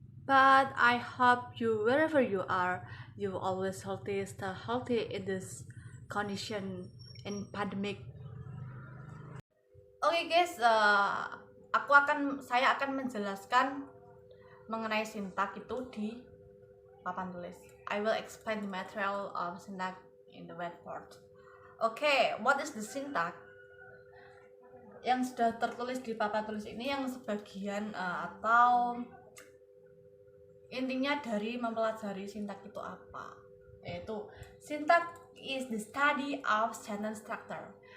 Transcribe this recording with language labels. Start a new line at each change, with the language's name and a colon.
English: But I hope you, wherever you are, you always healthy, stay healthy in this condition in pandemic.
Indonesian: Oke guys, saya akan menjelaskan mengenai sintak itu di papan tulis.
English: I will explain the material of syntax in the whiteboard. Okay, what is the syntax?
Indonesian: Yang sudah tertulis di papan tulis ini yang sebagian atau intinya dari mempelajari sintak itu apa?
English: Yaitu syntax is the study of sentence structure.